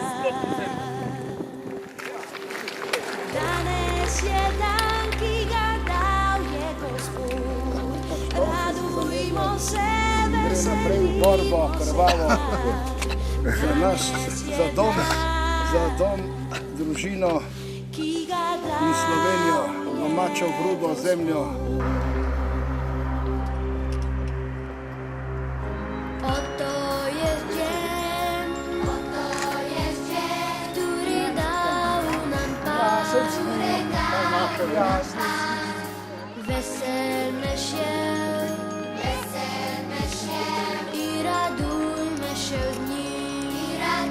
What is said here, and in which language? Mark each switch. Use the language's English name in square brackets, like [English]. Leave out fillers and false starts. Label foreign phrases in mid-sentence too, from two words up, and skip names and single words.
[Slovenian] Danes je dan, ki ga dal je Gospod. Radujmo se, veselimo se ga. Za nas, za dom, družino in Slovenijo, domačo grudo zemljo. [Polish] Oto jest dzień, który dał nam Pan. Weselmy się i radujmy się z nim.